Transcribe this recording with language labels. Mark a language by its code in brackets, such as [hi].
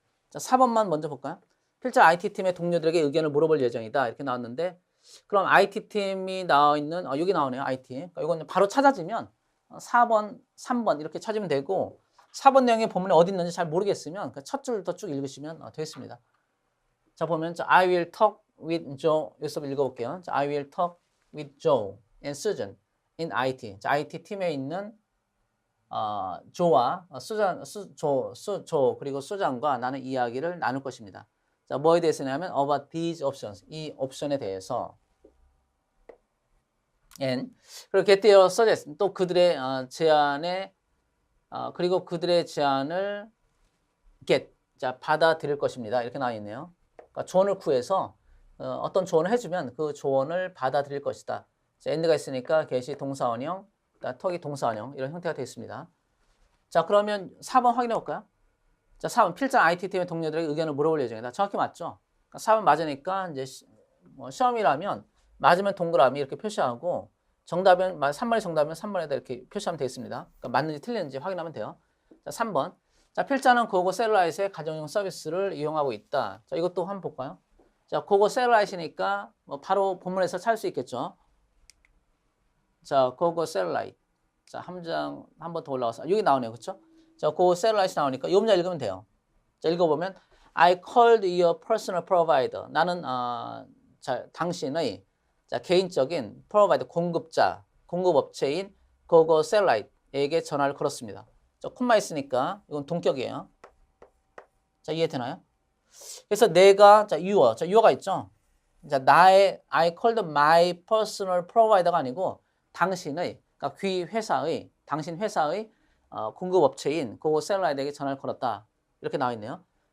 [ko] 자, 4번만 먼저 볼까요? 필자 IT팀의 동료들에게 의견을 물어볼 예정이다. 이렇게 나왔는데, 그럼 IT팀이 나와 있는, 여기 나오네요. IT. 그러니까 이건 바로 찾아지면 4번, 3번 이렇게 찾으면 되고, 4번 내용의 본문이 어디 있는지 잘 모르겠으면 첫 줄부터 쭉 읽으시면 되겠습니다. 자, 보면 [en] I will talk with Joe. [ko] 여기서 읽어볼게요. [en] 자, I will talk with Joe and Susan in IT. [ko] 자, IT 팀에 있는 조와 조 그리고 수잔과 나는 이야기를 나눌 것입니다. 자, 뭐에 대해서냐면 [en] about these options. [ko] 이 옵션에 대해서. [en] and [ko] 그리고 [en] get their suggestion. [ko] 또 그들의 제안에 그리고 그들의 제안을 get, 자, 받아들일 것입니다. 이렇게 나와 있네요. 그러니까 조언을 구해서 어떤 조언을 해주면 그 조언을 받아들일 것이다. 자, end가 있으니까 get이 동사원형, 턱이 동사원형 이런 형태가 되어 있습니다. 자, 그러면 4번 확인해 볼까요? 자, 4번 필자 IT팀의 동료들에게 의견을 물어볼 예정이다. 정확히 맞죠? 그러니까 4번 맞으니까 이제 시험이라면 맞으면 동그라미 이렇게 표시하고 정답은 3번이 정답이면 3번에다 이렇게 표시하면 되겠습니다. 그러니까 맞는지 틀렸는지 확인하면 돼요. 자, 3번. 자, 필자는 고고 셀라이트의 가정용 서비스를 이용하고 있다. 자, 이것도 한번 볼까요? 자, 고고 셀라이트니까 뭐 바로 본문에서 찾을 수 있겠죠. 자, 고고 셀라이트. 자, 한 번 더 올라가서 여기 나오네요. 그렇죠? 자, 그 셀라이트 나오니까 이 문장 읽으면 돼요. 자, 읽어보면 [en] I called your personal provider. [ko] 나는 자, 당신의 자, 개인적인 provider 공급자, 공급업체인 그거 셀라이트에게 전화를 걸었습니다. 자, 콤마 있으니까 이건 동격이에요. 자, 이해되나요? 그래서 내가 자, yure가 있죠. 자, 나의 [en] I called my personal provider [ko] 가 아니고 당신의 그러니까 당신 회사의 공급업체인 그 셀라이트에게 전화를 걸었다. 이렇게 나와 있네요.